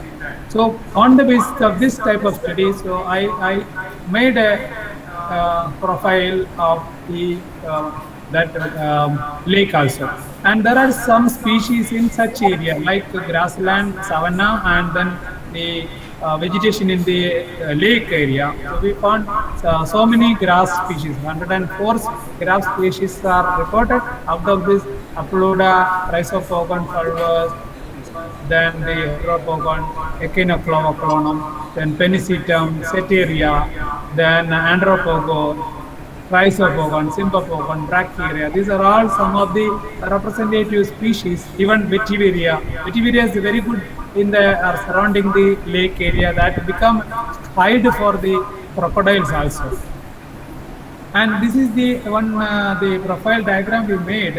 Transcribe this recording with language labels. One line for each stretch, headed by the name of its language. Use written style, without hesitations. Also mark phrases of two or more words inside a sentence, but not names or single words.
English: So on the basis of this type of study, so I made a profile of the that lake also. And there are some species in such area like grassland, savanna, and then the vegetation in the lake area. So we found so many grass species. 104 grass species are reported. Out of this, Aploda, Rhizopogon fulvus, then the Hydropogon, Echinoclavoclonum, then Penicitum, Setaria, then Andropogon, Rhizopogon, Sympapogon, Brachyria. These are all some of the representative species. Even Vetiveria. Vetiveria is very good in the surrounding the lake area, that become hide for the crocodiles also. And this is the one the profile diagram we made.